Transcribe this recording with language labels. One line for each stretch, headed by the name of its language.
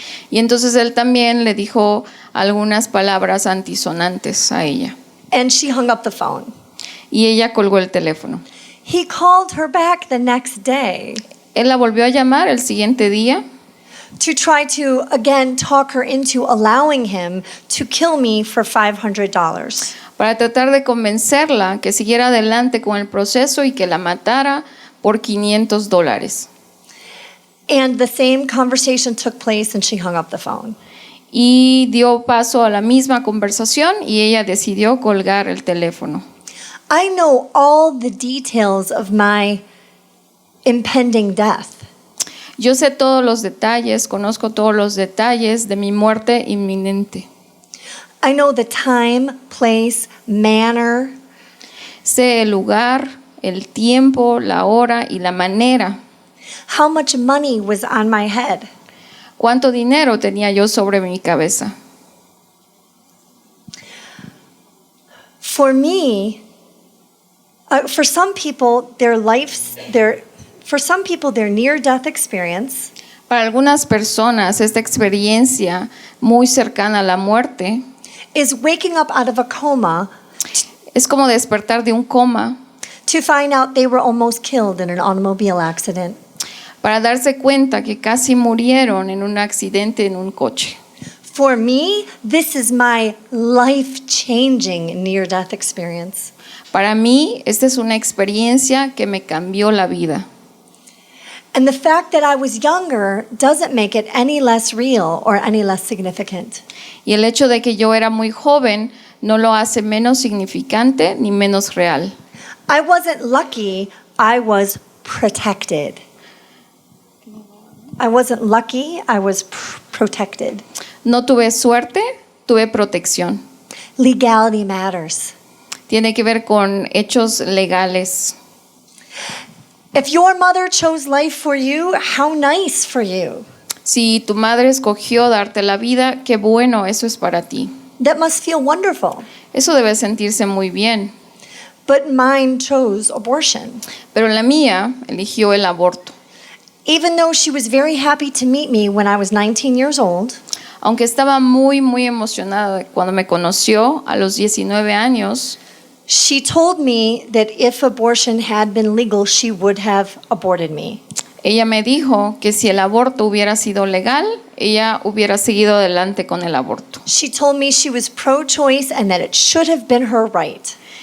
Spanish: Y entonces él también le dijo algunas palabras antisonantes a ella.
English: And she hung up the phone.
Spanish: Y ella colgó el teléfono.
English: He called her back the next day.
Spanish: Él la volvió a llamar el siguiente día.
English: To try to, again, talk her into allowing him to kill me for $500.
Spanish: Para tratar de convencerla que siguiera adelante con el proceso y que la matara por $500.
English: And the same conversation took place and she hung up the phone.
Spanish: Y dio paso a la misma conversación y ella decidió colgar el teléfono.
English: I know all the details of my impending death.
Spanish: Yo sé todos los detalles, conozco todos los detalles de mi muerte inminente.
English: I know the time, place, manner.
Spanish: Sé el lugar, el tiempo, la hora y la manera.
English: How much money was on my head?
Spanish: ¿Cuánto dinero tenía yo sobre mi cabeza?
English: For me, for some people, their near-death experience
Spanish: Para algunas personas, esta experiencia muy cercana a la muerte
English: is waking up out of a coma
Spanish: es como despertar de un coma
English: to find out they were almost killed in an automobile accident.
Spanish: para darse cuenta que casi murieron en un accidente en un coche.
English: For me, this is my life-changing near-death experience.
Spanish: Para mí, esta es una experiencia que me cambió la vida.
English: And the fact that I was younger doesn't make it any less real or any less significant.
Spanish: Y el hecho de que yo era muy joven no lo hace menos significante ni menos real.
English: I wasn't lucky, I was protected. I wasn't lucky, I was protected.
Spanish: No tuve suerte, tuve protección.
English: Legality matters.
Spanish: Tiene que ver con hechos legales.
English: If your mother chose life for you, how nice for you.
Spanish: Si tu madre escogió darte la vida, qué bueno, eso es para ti.
English: That must feel wonderful.
Spanish: Eso debe sentirse muy bien.
English: But mine chose abortion.
Spanish: Pero la mía eligió el aborto.
English: Even though she was very happy to meet me when I was 19 years old,
Spanish: Aunque estaba muy, muy emocionada cuando me conoció a los 19 años,
English: she told me that if abortion had been legal, she would have aborted me.
Spanish: ella me dijo que si el aborto hubiera sido legal, ella hubiera seguido adelante con el aborto.
English: She told me she was pro-choice and that it should have been her right.